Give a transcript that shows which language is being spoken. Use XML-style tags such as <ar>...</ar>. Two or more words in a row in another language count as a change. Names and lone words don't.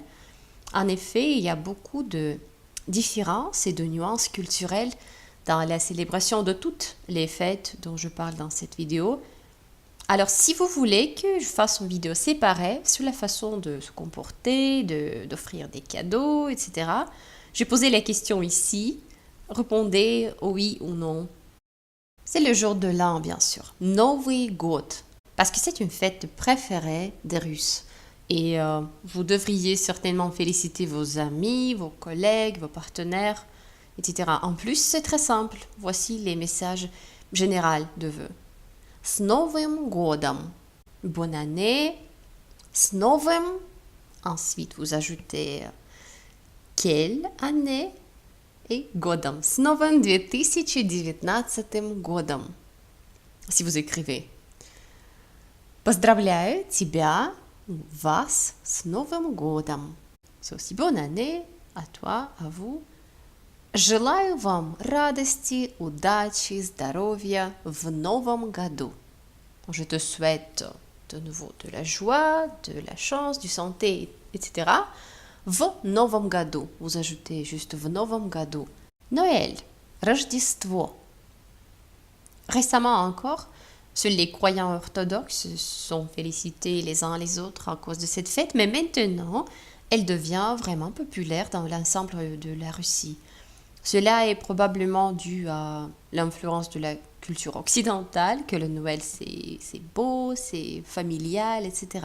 <fr>En effet, il y a beaucoup de différences et de nuances culturelles dans la célébration de toutes les fêtes dont je parle dans cette vidéo. Alors, si vous voulez que je fasse une vidéo séparée sur la façon de se comporter, d'offrir des cadeaux, etc., j'ai posé la question ici. Répondez oui ou non. C'est le jour de l'an, bien sûr.</fr> <ru>Новый год.</ru> <fr>Parce que c'est une fête préférée des Russes. Et vous devriez certainement féliciter vos amis, vos collègues, vos partenaires, etc. En plus, c'est très simple. Voici les messages généraux de vœux.</fr> <ru>С Новым годом.</ru> <fr>Bonne année.</fr> <ru>С новым.</ru> <fr>Ensuite, vous ajoutez quelle année et годом.</fr> <ru>С новым 2019 годом.</ru> <fr>Si vous écrivez.</fr> <ru>Поздравляю тебя, вас с Новым годом.</ru> <fr>C'est aussi bonne année à toi, à vous.</fr> <ru>Желаю вам радости, удачи, здоровья в новом году.</ru> <fr>Je te souhaite de nouveau de la joie, de la chance, du santé, etc.</fr> <ru>В новом году.</ru> <fr>Vous ajoutez juste</fr> <ru>в новом году.</ru> <fr>Noël, Рождество. Récemment encore, seuls les croyants orthodoxes sont félicités les uns les autres à cause de cette fête, mais maintenant, elle devient vraiment populaire dans l'ensemble de la Russie. Cela est probablement dû à l'influence de la culture occidentale, que le Noël c'est beau, c'est familial, etc.</fr>